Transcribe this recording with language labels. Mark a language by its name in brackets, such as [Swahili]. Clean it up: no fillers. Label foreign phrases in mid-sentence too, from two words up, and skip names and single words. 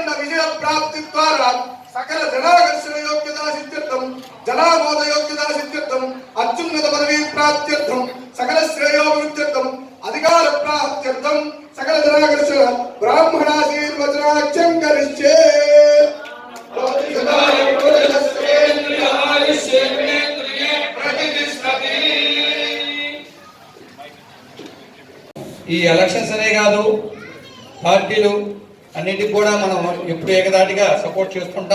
[Sanskrit] विजय प्राप्ति द्वारा सकल जनाकर्षण योग्यता सिद्ध्यर्थम जनामोद योग्यता सिद्ध्यर्थम अत्युन्नत पदवी प्राप्त्यर्थम सकल श्रेयोभिवृद्ध्यर्थम अधिकार प्राप्त्यर्थम सकल जनाकर्षण ब्राह्मणाशीर्वचनाख्यं करिष्ये. [Telugu] ఈ ఎలక్షన్స్ అనే కాదు, పార్టీలు అన్నిటికి కూడా మనం ఎప్పుడు ఏకదాటిగా సపోర్ట్ చేసుకుంటాం.